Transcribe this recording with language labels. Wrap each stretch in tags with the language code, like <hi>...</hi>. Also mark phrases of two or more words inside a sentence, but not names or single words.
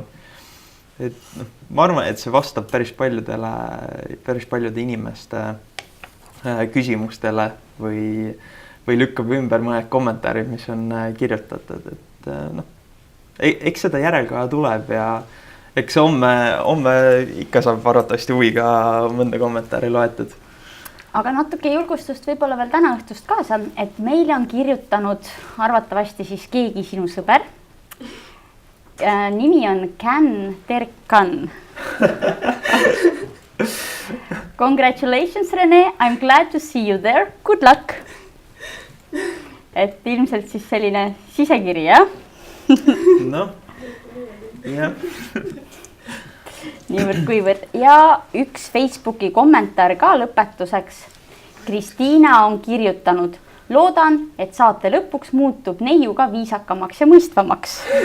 <et>Et ma arvan, et see vastab päris paljude inimeste küsimustele või lükkab ümber mõned kommentaarid, mis on kirjutatud, et eks seda järelkaja tuleb ja eks homme ikka saab arvatavasti huviga mõnda kommentaari loetud. Aga natuke julgustust võib-olla veel täna õhtust kaasa, et meile on kirjutanud arvatavasti siis keegi sinu sõber. Nimi on Can Terkan.</et> <en>Congratulations, Rene, I'm glad to see you there. Good luck.</en> <et>Et ilmselt siis selline sisekiri, jah? Noh, jah. Niivõrd kuivõrd. Ja üks Facebooki kommentaar ka lõpetuseks. Kristiina on kirjutanud, loodan, et saate lõpuks muutub neiuga viisakamaks ja mõistvamaks.</et>